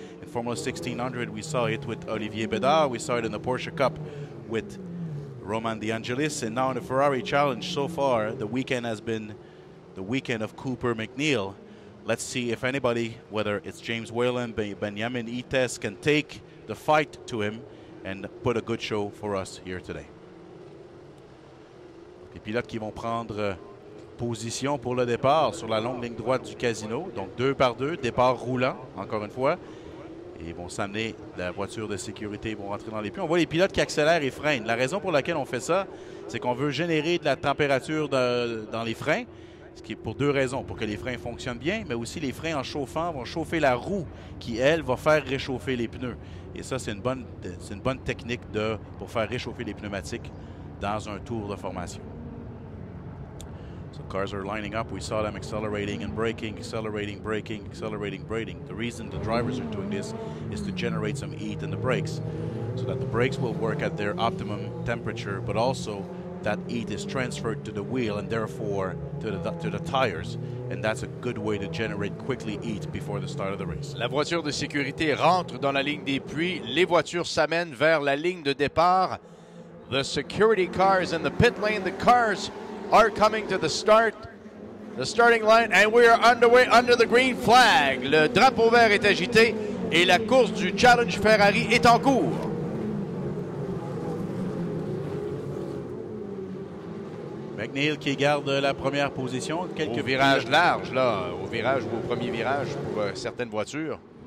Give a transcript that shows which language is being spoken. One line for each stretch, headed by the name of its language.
English: In Formula 1600, we saw it with Olivier Bédard. We saw it in the Porsche Cup with Roman De Angelis. And now in the Ferrari Challenge, so far, the weekend has been the weekend of Cooper MacNeil. Let's see if anybody, whether it's James Wayland, Benjamin Ites, can take the fight to him and put a good show for us here today.
French: Les pilotes qui vont prendre position pour le départ sur la longue ligne droite du casino. Donc 2 par 2, départ roulant, encore une fois. Et ils vont s'amener la voiture de sécurité, ils vont rentrer dans les puits. On voit les pilotes qui accélèrent et freinent. La raison pour laquelle on fait ça, c'est qu'on veut générer de la température dans les freins. Ce qui est pour 2 raisons, pour que les freins fonctionnent bien, mais aussi les freins en chauffant vont chauffer la roue qui, elle, va faire réchauffer les pneus. Et ça, c'est une bonne technique pour faire réchauffer les pneumatiques dans un tour de formation.
English: So cars are lining up. We saw them accelerating and braking, accelerating, braking, accelerating, braking. The reason the drivers are doing this is to generate some heat in the brakes so that the brakes will work at their optimum temperature, but also that heat is transferred to the wheel and therefore to the tires, and that's a good way to generate quickly heat before the start of the race.
French: La voiture de sécurité rentre dans la ligne des puits. Les voitures s'amènent vers la ligne de départ.
English: The security cars in the pit lane. The cars are coming to the starting line, and we are underway under the green flag.
French: Le drapeau vert est agité et la course du Challenge Ferrari est en cours. MacNeil qui garde la première position. Quelques virages larges, là, au premier virage pour certaines voitures.